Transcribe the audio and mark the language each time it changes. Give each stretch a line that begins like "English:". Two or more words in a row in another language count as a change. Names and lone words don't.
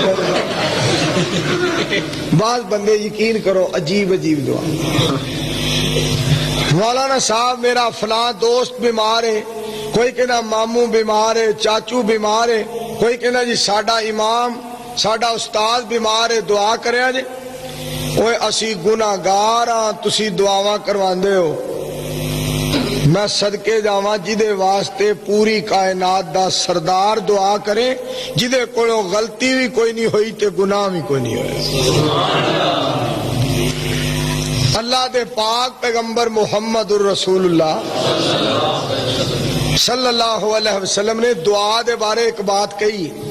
Punjabi: بعض بندے یقین کرو عجیب عجیب دعا. مولانا صاحب میرا فلاں دوست بیمار ہے، کوئی کہنا ماموں بیمار ہے، چاچو بیمار ہے، کوئی کہنا جی ساڈا امام ساڈا استاد بیمار ہے دعا کریا جے. اوے اسی گناہگار ہاں تسی دعاواں کرواندے ہو. میں صدقے جاواں جدے واسطے پوری کائنات دا سردار دعا کرے جدے کولوں غلطی بھی کوئی نہیں ہوئی تے گناہ بھی کوئی نہیں ہویا.
Urdu: اللہ دے پاک پیغمبر محمد الرسول اللہ صلی اللہ علیہ وسلم نے دعا دے بارے ایک بات کہی.